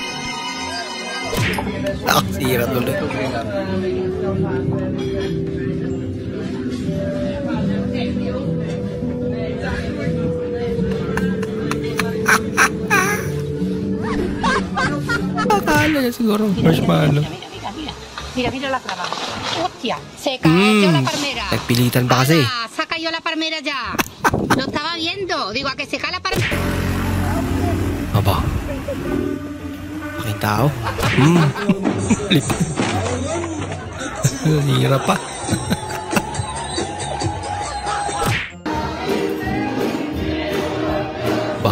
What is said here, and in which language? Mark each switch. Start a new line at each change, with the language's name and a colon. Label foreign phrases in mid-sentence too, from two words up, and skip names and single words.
Filipino: Sira tuloy. Akala niya siguro marshmallow.
Spanish: Mira la traba. Hostia, se cayó la palmera.
Filipino: Nagpilitan pa kasi.
Spanish: Se cayó la palmera ya. Lo estaba viendo. Digo, a que se cae la palmera.
Filipino: Aba. Aking tao. Hirap pa. Ba.